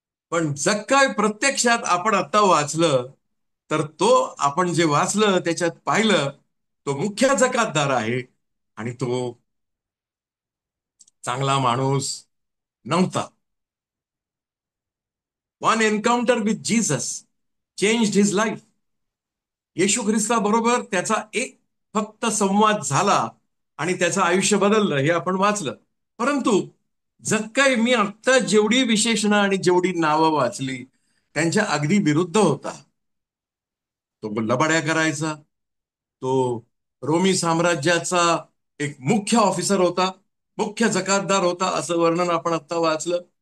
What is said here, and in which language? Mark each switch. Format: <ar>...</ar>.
<mr>पण जक्काय प्रत्यक्षात आपण आता वाचलं तर तो, आपण जे वाचलं त्याच्यात पाहिलं, तो मुख्य जकातदार आहे. आणि तो चांगला माणूस नव्हता.</mr> <en>One encounter with Jesus changed his life.</en> <mr>येशू ख्रिस्ताबरोबर त्याचा एक फक्त संवाद झाला आणि त्याचं आयुष्य बदललं, हे आपण वाचलं. परंतु जक्काई, मी आत्ता जेवढी विशेषणं आणि जेवढी नावं वाचली त्यांच्या अगदी विरुद्ध होता. तो लबाड्या करायचा, तो रोमी साम्राज्याचा एक मुख्य ऑफिसर होता, मुख्य जकातदार होता, असं वर्णन आपण आता वाचलं.</mr>